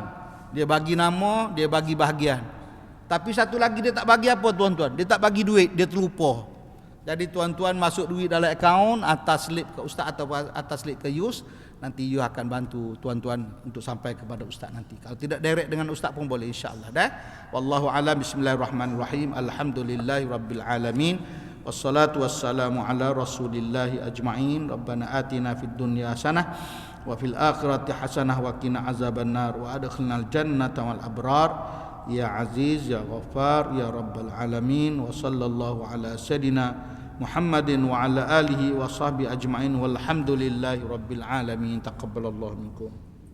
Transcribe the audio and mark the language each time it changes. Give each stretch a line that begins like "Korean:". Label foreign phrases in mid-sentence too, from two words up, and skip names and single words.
Malay: Dia bagi nama, dia bagi bahagian. Tapi satu lagi dia tak bagi apa tuan-tuan? Dia tak bagi duit, dia terlupa. Jadi tuan-tuan masuk duit dalam akaun, atas slip ke ustaz atau atas slip ke Yus, nanti you akan bantu tuan-tuan untuk sampai kepada ustaz nanti. Kalau tidak direct dengan ustaz pun boleh, insya-Allah dah.
Arabic: والله أعلم. بسم الله الرحمن الرحيم الحمد لله رب العالمين والصلاة والسلام على رسول الله أجمعين. ربنا آتنا في الدنيا حسنة وفي الآخرة حسنة وقنا عذاب النار وأدخلنا الجنة والأبرار. يا عزيز يا غفار يا رب العالمين. وصلى الله على سيدنا محمد وعلى آله وصحبه أجمعين. والحمد لله رب العالمين تقبل الله منكم.